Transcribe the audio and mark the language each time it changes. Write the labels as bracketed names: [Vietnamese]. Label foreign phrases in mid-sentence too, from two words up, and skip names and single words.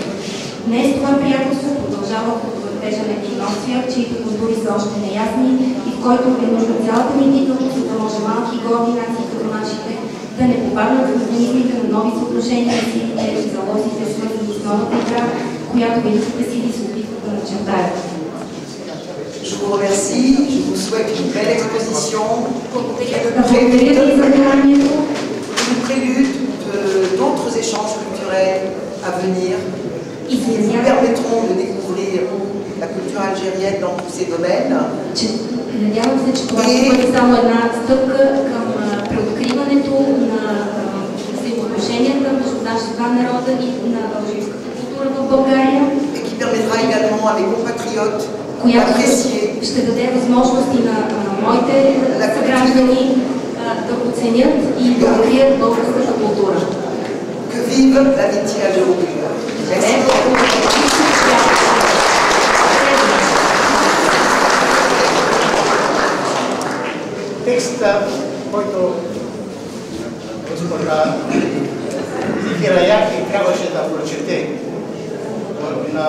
[Bulgarian] Днес това приятелство продължава под въртежа на един нов свят, чието контури са още неясни и в който е нужна цялата ни бдителност, за да може малки и горди нации като нашите да не попаднат в механизмите на нови съотношения на силите и залозите, свързани с новата игра, която великите сили се опитват да начертаят. [French] Je vous remercie, je vous souhaite une belle exposition, une prélude d'autres échanges culturels à venir qui nous permettront de découvrir la culture algérienne dans tous ses domaines. [Bulgarian] Надявам се, че това ще бъде само една стъпка към преоткриването на взаимоотношенията между нашите два народа и на алжирската култура в България. [French] Et qui permettra également à mes compatriotes [Bulgarian] която ще даде възможности на моите съграждани да оценят и да открият българската култура. [French] Que vive l'amitié algéro-bulgare. [Bulgarian] Текста, който госпожа Хираяки трябваше да прочете на